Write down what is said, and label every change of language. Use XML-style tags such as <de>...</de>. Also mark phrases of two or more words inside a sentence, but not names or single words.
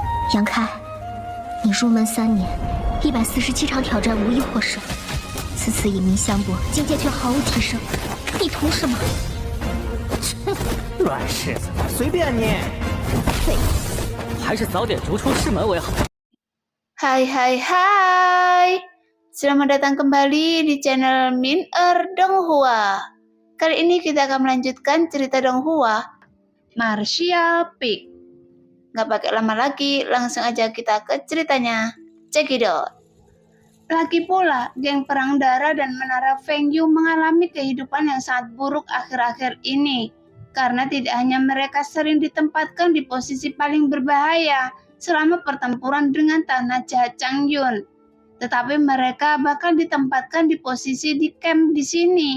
<zh>杨开，你入门3年，147场挑战无一获胜，此次以名相搏，境界却毫无提升，你图什么？乱柿子，随便你。废物，还是早点逐出师门为好。</zh> <id>Hai, selamat datang kembali di channel Min-er Donghua. Kali ini kita akan melanjutkan cerita Donghua, Martial Peak. Gak pakai lama lagi, langsung aja kita ke ceritanya.</id> <en>Check it out.</en> <id>Lagi pula, geng perang darah dan menara Feng Yu mengalami kehidupan yang sangat buruk akhir-akhir ini. Karena tidak hanya mereka sering ditempatkan di posisi paling berbahaya selama pertempuran dengan tanah jahat Changyun, tetapi mereka bahkan ditempatkan di posisi di camp di sini.</id>